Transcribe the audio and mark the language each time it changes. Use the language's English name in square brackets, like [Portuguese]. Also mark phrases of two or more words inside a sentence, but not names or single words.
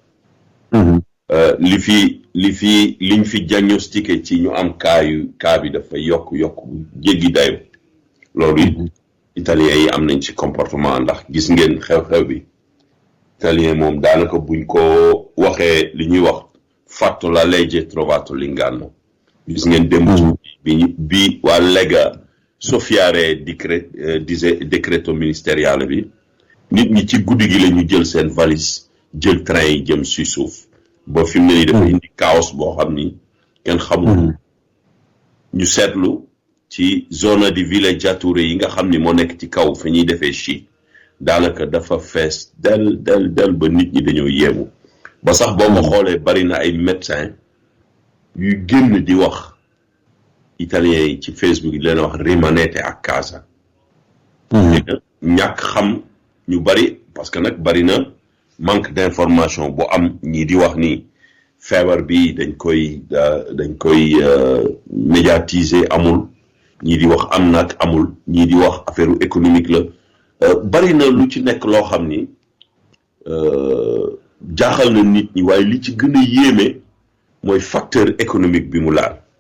[Wolof] liñ fi diagnostiqué ci ñu am cas bi dafa yokk jéggi dayo loolu italien yi am nañ ci comportement ndax gis ngeen xew-xew bi italien moom daanaka buñ ko waxee li ñuy wax [Italian] fatto la legge trovato l'inganno [Wolof] gis ngeen démb bi waa Lega soffiare [French] décreto ministériel [Wolof] bi nit ñi ci guddi gi la ñu jël seen valise jël train yi jëm si suuf ba fi mu ne nii dafa indi chaos boo xam ni kenn xamul. ñu seetlu ci zone [Italian] di villeggiature [Wolof] yi nga xam ni moo nekk ci kaw fi ñuy defee sci daanaka dafa fees del ba nit ñi dañoo yéemu ba sax boo ko xoolee bari na ay médecins yuy génn di wax italiens yi ci Facebook yi leen wax [Italian] rimanete a casa. [Wolof] ñàkk xam ñu bari parce que nag bari na [French] manque d'information [Wolof] bu am ñii di wax ni feebar bi dañ koy médiatiser amul ñii di wax am nag amul ñii di wax [French] affaire économique [Wolof] la bari na lu ci nekk loo xam ni jaaxal na nit ñi waaye li ci gën a yéeme mooy [French] facteur économique [Wolof] bi mu laal.